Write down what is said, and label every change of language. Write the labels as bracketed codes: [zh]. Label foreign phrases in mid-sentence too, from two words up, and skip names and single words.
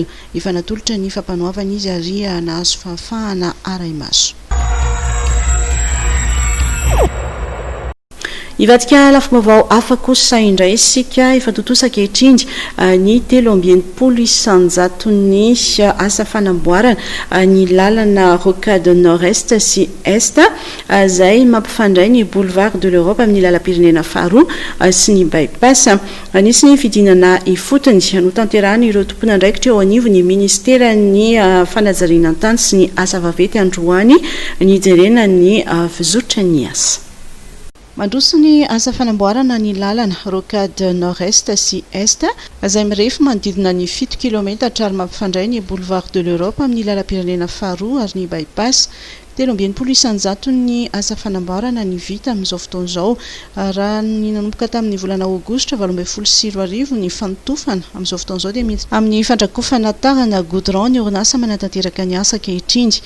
[mg] Efa natolotra ny fampanoavana izy ary nahazo fahafahana ara-imaso. Ivadika lafim-baovao hafa kosa indray isika efa totosaka etrindry ny 3 isanjaton'ny asa fanamboarana ny lalana rocade nord-est sy est izay mampifandray ny boulevard de l'Europe amin'ny lalam-pirenena faharoa sy ny bypass. Anisy ny fidinana ifotony no tanterahany ireo tompona ndraikitra eo anivo ny ministera ny fanajariana an-tany sy ny asa vaventy androany ny jerena ny fizotra ny asa. Mandroso ny asa fanamboarana ny lalana rocade nord-est sy est izay mirefy manodidina ny 7 km ary mampifandray ny boulevard de l'Europe amin'ny lalam-pirenena faharoa ary ny bypass. 3 isanjaton'ny asa fanamboarana ny vita amin'izao fotoana izao raha ny nanomboka tamin'ny volana aogositra 24 ny fanotofana amin'izao fotoana izao dia miditra amin'ny fandrakofana tarana goudron ny orinasa manatanteraka ny asa ankehitriny.